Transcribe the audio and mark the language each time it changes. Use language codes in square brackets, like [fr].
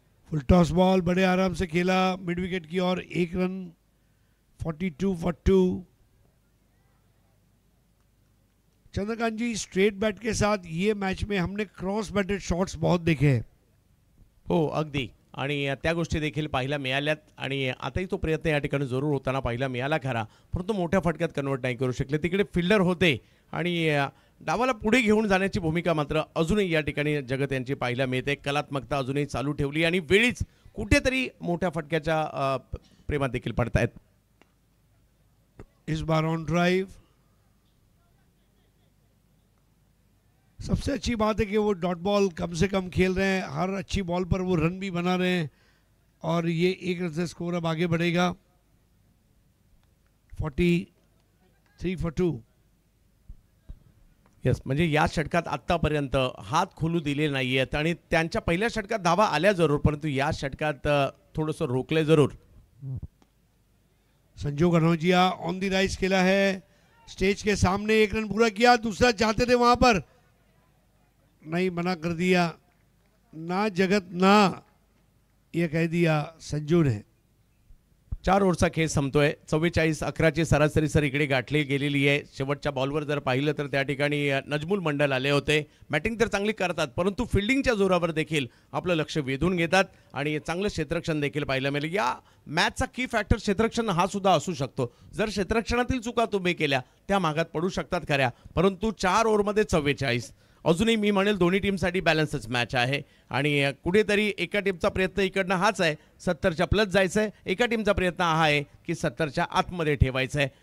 [hi] Full toss ball बड़े आराम से खेला मिड विकेट की ओर, 1 run. [en] 42 for 2। [hi] Chandrakant ji, straight bat के साथ ये मैच में हमने क्रॉस बैटेड शॉट्स बहुत देखे हैं। [mr] हो अगदी, आणि त्या गोष्टी देखील पाहायला मिळाल्यात आणि आताही तो प्रयत्न या ठिकाणी जरूर होताना पाहायला मिळाला खरा, परंतु मोठ्या फटक्यात कन्वर्ट नाही करू शकले। तिकडे फिल्डर होते आणि डावाला पुढे घेऊन जाण्याची भूमिका मात्र अजूनही या ठिकाणी जगत यांची पाहायला मिळते। कलात्मकता अजूनही चालू ठेवली आणि वेळीच कुठेतरी मोठ्या फटक्याच्या प्रेमात देखील पडतायत। [hi] इस बार ऑन ड्राइव। सबसे अच्छी बात है कि वो डॉट बॉल कम से कम खेल रहे हैं, हर अच्छी बॉल पर वो रन भी बना रहे हैं और ये 1 रन से स्कोर अब आगे बढ़ेगा। [en] 43 for 2। [mr] यस, म्हणजे या षटकात आत्तापर्यंत हात खोलू दिले नाहीयेत आणि त्यांच्या पहिल्या षटकात धावा आल्या जरूर, परंतु या षटकात थोडंसं रोकले जरूर। [hi] Sanju Kanaujia on the rise खेला है, स्टेज के सामने 1 रन पूरा किया, दूसरा चाहते थे वहां पर, नहीं मना कर दिया। ना जगत ना, ये कह दिया संजू ने। [mr] 4 ओव्हरचा खेळ संपतोय। 44-11ची सरासरी सर इकडे गाठली गेलेली आहे। शेवटच्या बॉलवर जर पाहिलं तर त्या ठिकाणी नजमुल मंडल आले होते। बॅटिंग तर चांगली करतात, परंतु फिल्डिंगच्या जोरावर देखील आपलं लक्ष वेधून घेतात आणि चांगलं क्षेत्ररक्षण देखील पाहायला मिळेल। या मॅचचा की फॅक्टर क्षेत्ररक्षण हा सुद्धा असू शकतो। जर क्षेत्ररक्षणातील चुका तुम्ही केल्या त्या मागात पडू शकतात खऱ्या, परंतु 4 ओव्हरमध्ये 44 अजूनही मी म्हणेल दोन्ही टीमसाठी बॅलन्सच मॅच आहे आणि कुठेतरी एका टीमचा प्रयत्न इकडनं हाच आहे 70च्या प्लस जायचं आहे, एका टीमचा प्रयत्न हा आहे की 70च्या आतमध्ये ठेवायचं आहे।